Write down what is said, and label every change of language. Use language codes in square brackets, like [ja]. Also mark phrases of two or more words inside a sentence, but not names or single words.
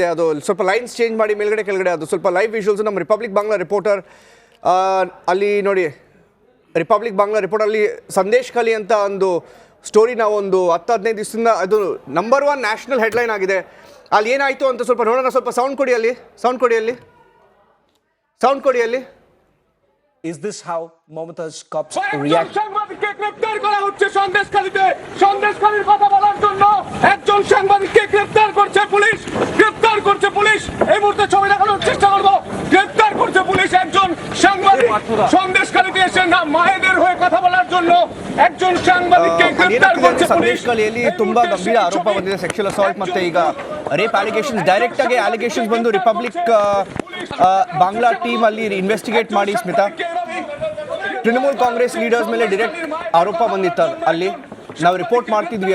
[kn] ಅದು ಸ್ವಲ್ಪ [en] lines change [kn] ಮಾಡಿ ಮೇಲ್ಗಡೆ ಕೆಳಗಡೆ ಅದು ಸ್ವಲ್ಪ [en] live visuals. [kn] ನಮ್ಮ ರಿಪಬ್ಲಿಕ್ ಬಾಂಗ್ಲಾ ರಿಪೋರ್ಟರ್ ಅಲ್ಲಿ ನೋಡಿ, ರಿಪಬ್ಲಿಕ್ ಬಾಂಗ್ಲಾ ರಿಪೋರ್ಟಲ್ಲಿ ಸಂದೇಶ್ ಖಾಲಿ ಅಂತ ಒಂದು ಸ್ಟೋರಿ ನಾವು ಒಂದು 10-15 ದಿವಸದಿಂದ ಅದು [en] number 1 national headline [kn] ಆಗಿದೆ. ಅಲ್ಲಿ ಏನಾಯಿತು ಅಂತ ಸ್ವಲ್ಪ ನೋಡೋಣ. ಸ್ವಲ್ಪ ಸೌಂಡ್ ಕೊಡಿ ಅಲ್ಲಿ. [en] Is this how Mamata's cops react? [bn] সাংবাদিককে গ্রেফতার করা হচ্ছে সন্দেশখালীতে। সন্দেশখালীর কথা বলার জন্য একজন সাংবাদিককে গ্রেফতার করছে পুলিশ। এই মুহূর্তে ছবি দেখানোর চেষ্টা করব। গ্রেফতার করছে পুলিশ একজন সাংবাদিক। সন্দেশখালীতে এসে না মায়েদের হয়ে কথা বলার জন্য একজন সাংবাদিককে গ্রেফতার করছে পুলিশ। [kn] ಸಂದೇಶಖಾಲಿಯಲ್ಲಿ ತುಂಬಾ ಗಂಭೀರ ಆರೋಪ ಬಂದಿದೆ, [en] sexual assault [kn] ಮತ್ತೆ ಈಗ [en] rape allegations. [kn] ಡೈರೆಕ್ಟ್ ಆಗಿ ಅಲಿಗೇಷನ್ಸ್ ಬಂದು ರಿಪಬ್ಲಿಕ್ ಬಾಂಗ್ಲಾ ಟೀಮ್ ಅಲ್ಲಿ ಇನ್ವೆಸ್ಟಿಗೇಟ್ ಮಾಡಿ ಸ್ಮಿತಾ, ತೃಣಮೂಲ್ ಕಾಂಗ್ರೆಸ್ ಲೀಡರ್ಸ್ ಮೇಲೆ ಡೈರೆಕ್ಟ್ ಆರೋಪ ಬಂದಿತ್ತು. ಅಲ್ಲಿ ನಾವು ರಿಪೋರ್ಟ್ ಮಾಡ್ತಿದ್ವಿ.